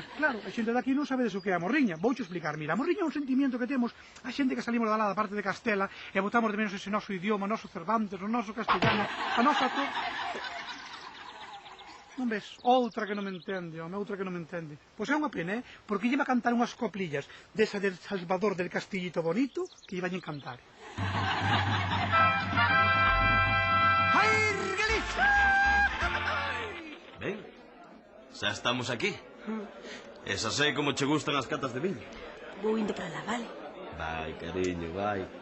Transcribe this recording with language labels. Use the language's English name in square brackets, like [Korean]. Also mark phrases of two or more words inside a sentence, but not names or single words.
[Galician] Claro, a xente daqui non sabe de que é a morriña. Vouche explicar, mira, a morriña é un sentimiento que temos a xente que salimos da parte de Castela e botamos de menos ese noso idioma, o noso Cervantes, o noso castellano, a nosa... Non ves? Outra que non me entende, home, outra que non me entende. Pois é unha pena, Porque iba a cantar unhas coplillas desa del Salvador del Castillito Bonito que iba a cantar. ¡Ay, Galicia! Ben, xa estamos aquí. E xa sei como che gustan as catas de viño. Vou indo para lá, vale? Vai, cariño, vai.